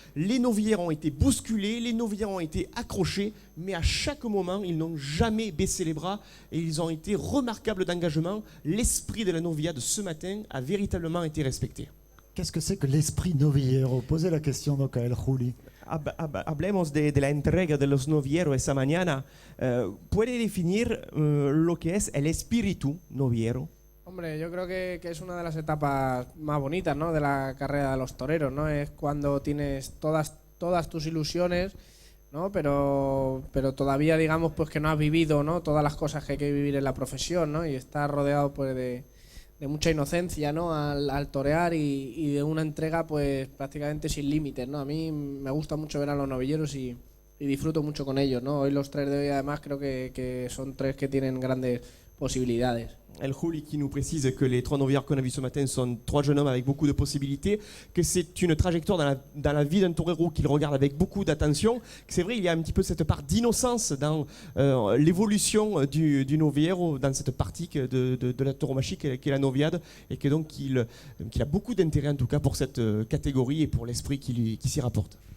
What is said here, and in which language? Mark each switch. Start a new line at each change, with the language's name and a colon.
French: Les novillères ont été bousculés, les novillères ont été accrochés, mais à chaque moment, ils n'ont jamais baissé les bras et ils ont été remarquables d'engagement. L'esprit de la novillade ce matin a véritablement été respecté. Qu'est-ce que c'est que l'esprit novillero? Posez la question donc à El Juli.
Spanish: Hablemos de la entrega de los novilleros esa mañana. ¿Puede definir lo que es el espíritu novillero? Hombre, yo creo que es una de las etapas más bonitas, ¿no?, de la carrera de los toreros, ¿no? Es cuando tienes todas tus ilusiones, ¿no?, pero todavía, digamos, pues que no has vivido, ¿no?, todas las cosas que hay que vivir en la profesión, ¿no?, y estás rodeado pues de mucha inocencia, ¿no?, al torear y de una entrega pues prácticamente sin límites, ¿no? A mí me gusta mucho ver a los novilleros y disfruto mucho con ellos, ¿no? Hoy los 3 de hoy además creo que son 3 que tienen grandes posibilidades.
French: El Juli qui nous précise que les 3 novillères qu'on a vus ce matin sont 3 jeunes hommes avec beaucoup de possibilités, que c'est une trajectoire dans la vie d'un torero qu'il regarde avec beaucoup d'attention, que c'est vrai, il y a un petit peu cette part d'innocence dans l'évolution du novillero, dans cette partie de la tauromachie qui est la noviade, et que donc qu'il a beaucoup d'intérêt en tout cas pour cette catégorie et pour l'esprit qui s'y rapporte.